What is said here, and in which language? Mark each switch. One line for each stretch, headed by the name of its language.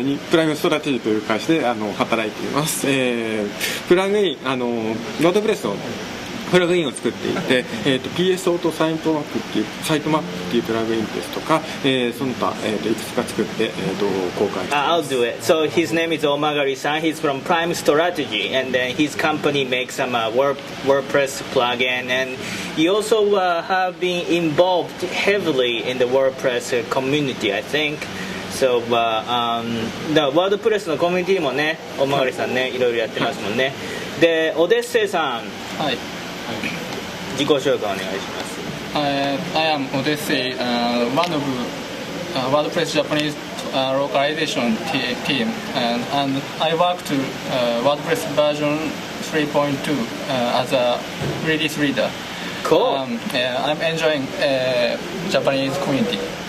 Japanese: プライムストラテジーという会社で働いています。プラグインノートプレスのプラグインを作っていて、PSO とサイトマップっていうプラグインですとか、その他、いくつか作って、公開しています。
English: I'll do it. So his name is Omagari-san. He's from Prime Strategy, and then his company makes some WordPress plugin, and you also have been involved heavily in the WordPress community, I think. So, the
Japanese: WordPress のコミュニティもね、Omagariさんね、いろいろやってますもんね。で、オデッセイさん、はい。自己紹介お願いします。
English: I am Odyssey, one of WordPress Japanese localization team, and I work to WordPress version 3.2 as a release reader. Cool. I'm enjoying Japanese community.